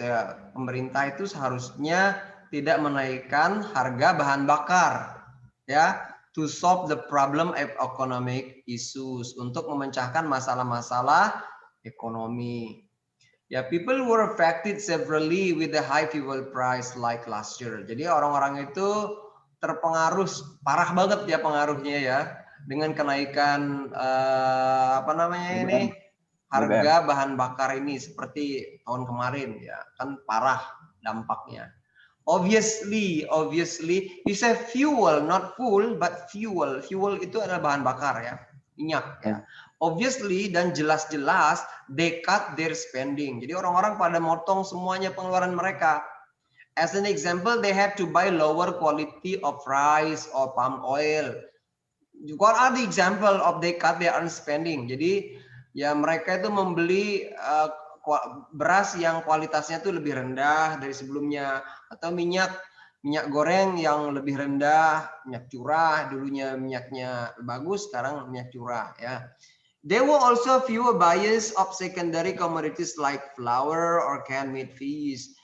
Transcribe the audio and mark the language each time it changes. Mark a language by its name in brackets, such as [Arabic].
[Indonesian] Ya, pemerintah itu seharusnya tidak menaikkan harga bahan bakar, ya, [English] to solve the problem of economic issues, [Indonesian] untuk memecahkan masalah-masalah ekonomi. [English] Ya, people were affected severely with the high fuel price like last year. [Indonesian] Jadi orang-orang itu terpengaruh parah banget ya pengaruhnya ya dengan kenaikan apa namanya ini harga bahan bakar ini seperti tahun kemarin ya kan parah dampaknya. [English] Obviously you say fuel not fuel but fuel [Indonesian] itu adalah bahan bakar ya, minyak ya. Obviously dan jelas-jelas [English] they cut their spending. [Indonesian] Jadi orang-orang pada motong semuanya pengeluaran mereka. [English] As an example, they had to buy lower quality of rice or palm oil. What are the example of they cut their own spending? [Indonesian] Jadi ya mereka itu membeli beras yang kualitasnya itu lebih rendah dari sebelumnya, atau minyak goreng yang lebih rendah, minyak curah, dulunya minyaknya bagus, sekarang minyak curah ya. [English] There were also fewer buyers of secondary commodities like flour or canned meat fish.